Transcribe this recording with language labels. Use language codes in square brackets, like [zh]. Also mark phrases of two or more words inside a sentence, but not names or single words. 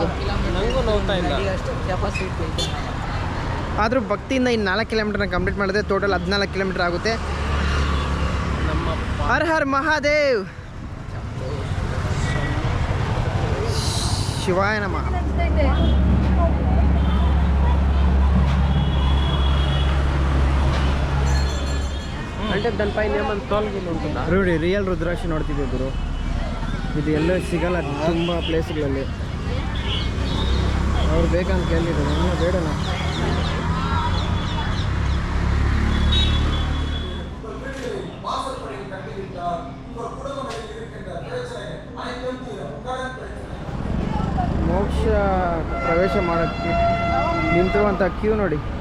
[kn] ನನಗೂ ನೋಡ್ತಾ ಇಲ್ಲ. ಆದರೂ ಭಕ್ತಿಯಿಂದ ಇನ್ನು 4 ಕಿಲೋಮೀಟರ್ನ ಕಂಪ್ಲೀಟ್ ಮಾಡಿದ್ರೆ ಟೋಟಲ್ 14 ಕಿಲೋಮೀಟರ್ ಆಗುತ್ತೆ. [hi] हर हर महादेव, [sa] शिवाय नमः. [te] అంటే దానిపైన ఏమన్నా తోలుగిలు ఉంటుందా? [kn] ನೋಡಿ ರಿಯಲ್ ರುದ್ರಾಕ್ಷಿ ನೋಡ್ತಿದ್ದೆ ಗುರು. ಇದು ಎಲ್ಲೂ ಸಿಗಲ್ಲ ತುಂಬ ಪ್ಲೇಸ್ಗಳಲ್ಲಿ. ಅವ್ರು ಬೇಕಂತ ಕೇಳಿದ್ರು, ಇನ್ನೂ ಬೇಡನಾ? ಮೋಕ್ಷ ಪ್ರವೇಶ ಮಾಡೋಕ್ಕೆ ನಿಂತಿರುವಂಥ ಕ್ಯೂ ನೋಡಿ.